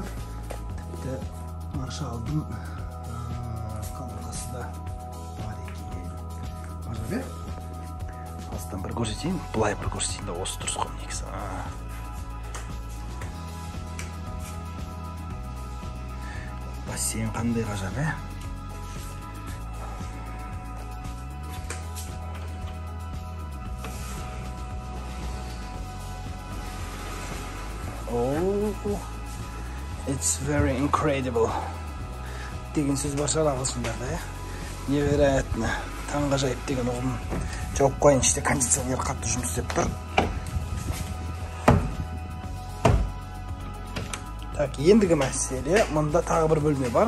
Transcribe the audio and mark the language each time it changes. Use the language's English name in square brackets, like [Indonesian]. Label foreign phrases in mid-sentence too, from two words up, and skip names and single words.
[Kazakh] Тіпті маршалдың қабырғасы да бар екен. Ғажап, Астан бір көрсетейін, бұлай бір көрсетейін да осы тұрыс қой негізі. Бассейн қандай ғажап, [English] Oh, it's very incredible. [Kazakh] Деген сөз бар шығар ағылшындарда, невероятно. Таңғажайып деген ұғым жауып қойын, іште кондиционер қатты жұмыс істеп тұр. Так, ендігі мәселе, мұнда тағы бір бөлме бар.